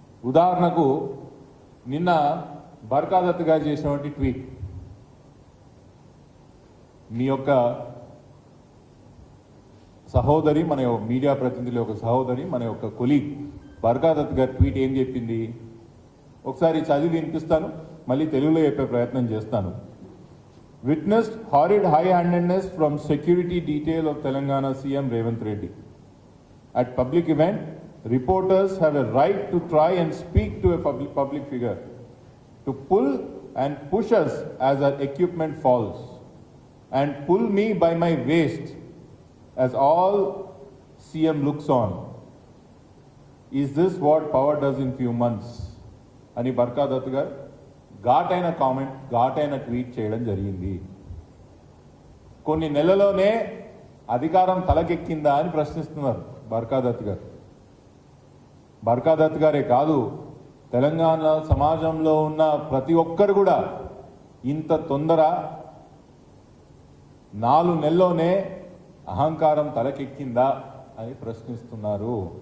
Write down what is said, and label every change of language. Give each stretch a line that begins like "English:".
Telugu: ఉదాహరణకు నిన్న బర్కాదత్ గారు చేసినటువంటి ట్వీట్, మీ యొక్క సహోదరి, మన మీడియా ప్రతినిధుల యొక్క సహోదరి, మన యొక్క కొలీగ్ బర్కాదత్ గారి ట్వీట్ ఏం చెప్పింది ఒకసారి చదివి వినిపిస్తాను, మళ్ళీ తెలుగులో చెప్పే ప్రయత్నం చేస్తాను.
English: Witnessed horrid high-handedness from security detail of Telangana CM Revanth Reddy. At public event, reporters have a right to try and speak to a public figure, to pull and push us as our equipment falls, and pull me by my waist as all CM looks on. Is this what power does in few months?
Telugu: అని బర్కాదత్ గారు ఘాటైన comment, ఘాటైన tweet చేయడం జరిగింది. కొన్ని నెలలోనే అధికారం తలకెక్కిందా అని ప్రశ్నిస్తున్నారు బర్కాదత్ గారు. బర్కాదత్ గారే కాదు, తెలంగాణ సమాజంలో ఉన్న ప్రతి ఒక్కరు కూడా ఇంత తొందర 4 నెలల్లోనే అహంకారం తలకెక్కిందా అని ప్రశ్నిస్తున్నారు.